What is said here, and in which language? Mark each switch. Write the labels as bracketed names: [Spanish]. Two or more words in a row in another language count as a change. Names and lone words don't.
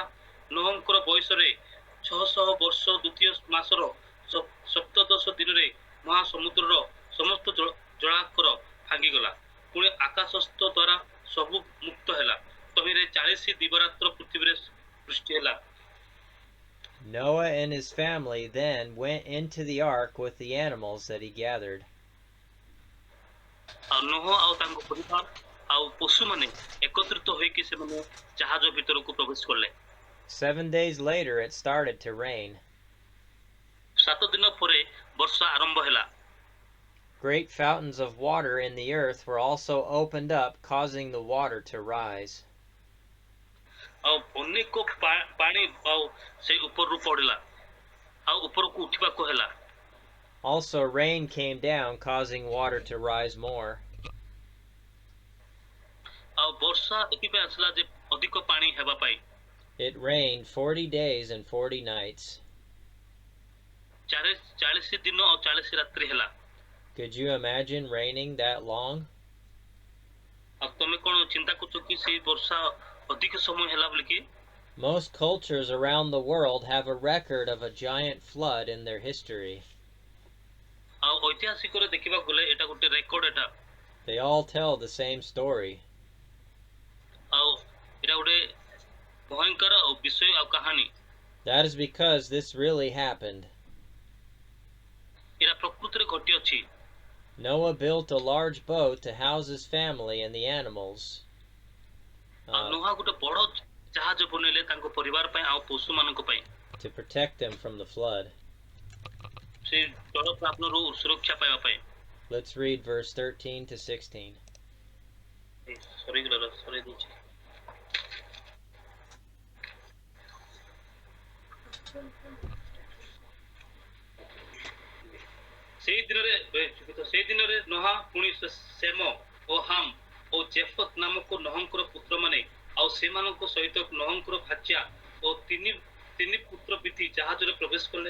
[Odia] ନୋହଙ୍କର ବୟସରେ 600 ବର୍ଷ ଦ୍ୱିତୀୟ ମାସର 17 ଦିନରେ ମହାସମୁଦ୍ରର ସମସ୍ତ ଜଳାକର ଭାଙ୍ଗିଗଲା। ପୁଣି ଆକାଶସ୍ଥ ଦ୍ୱାରା ସବୁ ମୁକ୍ତ ହେଲା। ତହିଁରେ 40 40 ଦିବରାତ୍ର ପୃଥିବୀରେ ସୃଷ୍ଟି ହେଲା। [English] Noah and his family then went into the ark with the animals that he gathered. [Odia] ଆଉ ନୋହ ଆଉ ତାଙ୍କ ପରିବାର ଆଉ ପଶୁମାନେ ଏକତ୍ରିତ ହୋଇକି ସେମାନେ ଜାହାଜ ଭିତରକୁ ପ୍ରବେଶ କଲେ। [English] 7 days later it started to rain. [Odia] 7 ଦିନ ପରେ ବର୍ଷା ଆରମ୍ଭ ହେଲା। [English] Great fountains of water in the earth were also opened up, causing the water to rise. [Odia] ଆଉ ଅନେକ ପାଣି ଆଉ ସେ ଉପରରୁ ପଡ଼ିଲା ଆଉ ଉପରକୁ ଉଠିବାକୁ ହେଲା। [English] Also rain came down, causing water to rise more. [Odia] ଆଉ ବର୍ଷା ଏଥିପାଇଁ ଆସିଲା ଯେ ଅଧିକ ପାଣି ହେବା ପାଇଁ। [English] It rained 40 days and 40 nights. [Odia] 40 ଦିନ ଆଉ 40 ରାତ୍ରି ହେଲା। [English] Could you imagine raining that long? [Odia] ଆଉ ତମେ କଣ ଚିନ୍ତା କରୁଛ କି ସେଇ ବର୍ଷା ଅଧିକ ସମୟ ହେଲା ବୋଲି କି? [English] Most cultures around the world have a record of a giant flood in their history. [Odia] ଆଉ ଐତିହାସିକରେ ଦେଖିବାକୁ ଗଲେ ଏଟା ଗୋଟେ ରେକର୍ଡ ଏଟା। [English] They all tell the same story. [Odia] ଆଉ ଏଟା ଗୋଟେ ଭୟଙ୍କର ଆଉ ବିଷୟ ଆଉ କାହାଣୀ। [English] That is because this really happened. [Odia] ଏଟା ପ୍ରକୃତରେ ଘଟିଅଛି। [English] Noah built a large boat to house his family and the animals. [Odia] ଆଉ ନୋହା ଗୋଟେ ବଡ଼ ଜାହାଜ ବନେଇଲେ ତାଙ୍କ ପରିବାର ପାଇଁ ଆଉ ପଶୁମାନଙ୍କ ପାଇଁ। [English] To protect them from the flood. [Odia] ସେ ଜଳ ପ୍ଲାବନରୁ ସୁରକ୍ଷା ପାଇବା ପାଇଁ। [English] Let's read verse 13 to 16. [Odia] ସରି ଦେଇଛି। ସେଇ ଦିନରେ ନୋହା ପୁଣି ସେମ ଓ ହାମ ଓ ଜେଫତ ନାମକ ନୋହଙ୍କର ପୁତ୍ରମାନେ ଆଉ ସେମାନଙ୍କ ସହିତ ନୋହଙ୍କର ଭାର୍ଯ୍ୟା ଓ ତିନି ପୁତ୍ର ବିଧି ଜାହାଜରେ ପ୍ରବେଶ କଲେ।